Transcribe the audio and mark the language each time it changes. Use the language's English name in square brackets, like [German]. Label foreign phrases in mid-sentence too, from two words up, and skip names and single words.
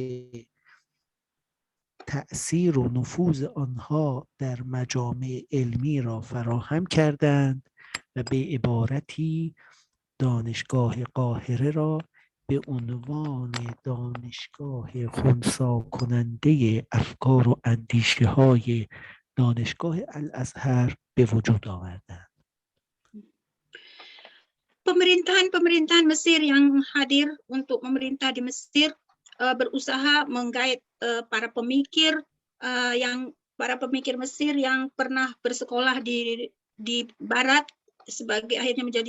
[Persian] تأثیر و نفوذ آنها در مجامع علمی را فراهم کردند و به عبارتی دانشگاه قاهره را به عنوان دانشگاه خنثی کننده افکار و اندیشه های دانشگاه الازهر به وجود آوردند. [Indonesian] Pemerintahan Mesir yang hadir untuk memerintah di Mesir berusaha menggait para pemikir Mesir yang pernah bersekolah di Barat sebagai akhirnya menjadi